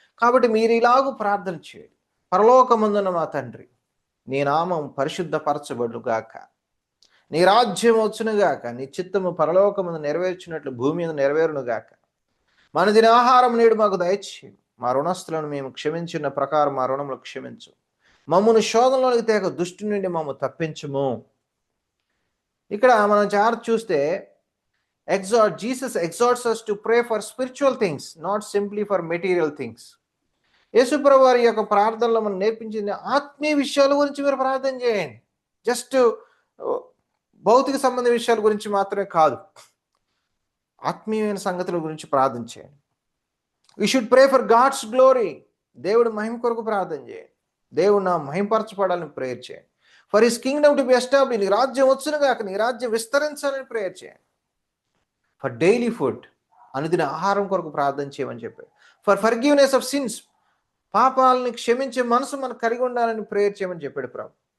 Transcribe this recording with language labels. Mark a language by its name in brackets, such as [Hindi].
[Telugu] కాబట్టి మీరు ఇలాగూ ప్రార్థన చేయండి. పరలోకమందున్న మా తండ్రి, నీ నామం పరిశుద్ధపరచబడుగాక, నీ రాజ్యం వచ్చునుగాక, నీ చిత్తము పరలోకమందు నెరవేర్చినట్లు భూమి మీద నెరవేరునుగాక. మన దిన ఆహారం నేడు మాకు దయచేయము, మా రుణస్తులను మేము క్షమించిన ప్రకారం మా రుణములు క్షమించు, మమ్మను శోధనలోనికి తేక దుష్టు నుండి మమ్ము తప్పించుము. ఇక్కడ మనం జాగ్రత్త చూస్తే [English] Jesus exhorts us to pray for spiritual things, not simply for material things. [Telugu] యేసుప్రభు వారి యొక్క ప్రార్థనలో మనం నేర్పించింది ఆత్మీయ విషయాల గురించి మీరు ప్రార్థన చేయండి. జస్ట్ భౌతిక సంబంధ విషయాల గురించి మాత్రమే కాదు, ఆత్మీయమైన సంగతుల గురించి ప్రార్థన చేయండి. [English] We should pray for God's glory. [Telugu] దేవుడు మహిమ కొరకు ప్రార్థన చేయండి. దేవుడు నా మహిమపరచబడాలని ప్రేయర్ చేయండి. [English] For his kingdom to be established, [Telugu] నీ రాజ్యం వచ్చునుగాక, నీ రాజ్యం విస్తరించాలని ప్రేయర్ చేయండి. [English] for daily food, [Telugu] అనుదిన ఆహారం కొరకు ప్రార్థన చేయమని చెప్పాడు. [English] for forgiveness of sins, [Telugu] పాపాలని క్షమించే మనసు మనకు కలిగి ఉండాలని ప్రేయర్ చేయమని చెప్పాడు ప్రభు.